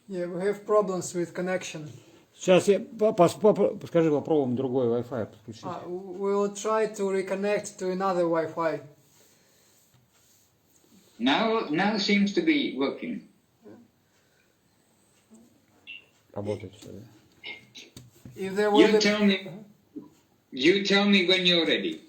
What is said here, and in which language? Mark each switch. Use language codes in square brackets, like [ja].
[en] Yeah, we have problems with connection. [ru] Сейчас я скажи, попробуем другой Wi-Fi подключить. [en] We will try to reconnect to another Wi-Fi. Now seems to be working. [ru] Работает все, да? [en] If there will You tell me when you're ready.